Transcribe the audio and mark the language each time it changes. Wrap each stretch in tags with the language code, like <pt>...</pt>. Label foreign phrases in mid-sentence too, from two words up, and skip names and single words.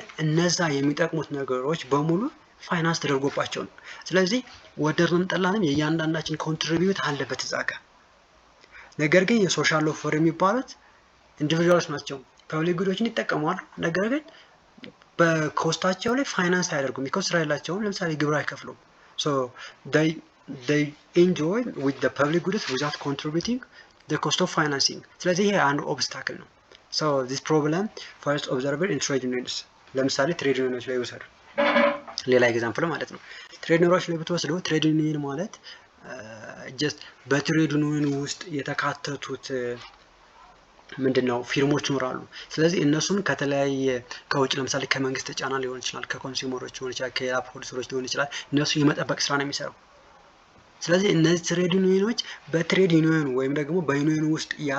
<am>እነዛ የሚጠቅሙት ነገሮች በሙሉ ፋይናንስ ተደርጎባቸው ነው። ስለዚህ ወደድንም ጠላንም የእያንዳንዳችን ኮንትሪቢዩት አለበት እዛ ጋር። ነገር ግን</am> <en>social loafer</en> <am>የሚባሉት ኢንዲቪጁዋልስ ናቸው።</am> <en>public goods</en> <am>ይጠቀማሉ፣ ነገር ግን በኮስታቸው ላይ ፋይናንስ አያደርጉም። ቢኮዝ ስራ የላቸውም። ለምሳሌ ግብር አይከፍሉም።</am> <en>so they enjoy with the public goods without contributing the cost of financing።</en> <am>ስለዚህ ይሄ አንዱ ኦብስታክል ነው።</am> <en>so this problem first observed in trade unions።</en> <am>ለምሳሌ</am> <en>trade unions</en> <am>ላይ ወሰዱ ሌላ ኤግዛምፕል ማለት ነው።</am> <en>trade unions</en> <am>ላይ ብትወስዱ</am> <en>trade union</en> <am>ማለት ጀስት</am> <en>trade union</en> <am>ውስጥ የተካተቱት ምንድነው ፊርሞች ይኖራሉ። ስለዚህ እነሱን ከተለያየ ከውጭ ለምሳሌ ከመንግስት ጫና ሊሆን ይችላል፣ ከኮንሱመሮች ሊሆን ይችላል፣ ከፖሊሶች ሊሆን ይችላል፣ እነሱ የመጠበቅ ስራ ነው የሚሰራው። ስለዚህ እነዚህ</am> <en>trade unions trade union</en> <am>ወይም ደግሞ በዩኒየን ውስጥ</am>